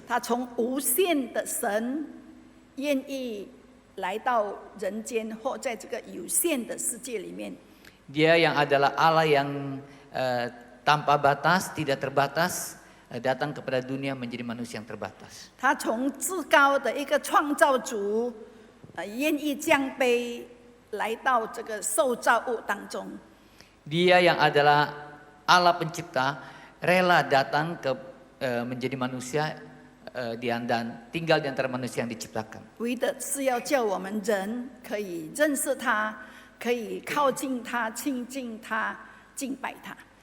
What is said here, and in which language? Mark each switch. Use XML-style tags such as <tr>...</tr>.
<zh>他从无限的神愿意来到人间，或在这个有限的世界里面。</zh> <id>Dia yang adalah Allah yang tanpa batas, tidak terbatas, datang kepada dunia menjadi manusia yang terbatas.</id> <zh>他从至高的一个创造主，愿意降卑来到这个受造物当中。</zh> <id>Dia yang adalah Allah pencipta, rela datang menjadi manusia dan tinggal di antara manusia yang diciptakan.</id> <zh>为的是要叫我们人可以认识他，可以靠近他、亲近他、敬拜他。</zh>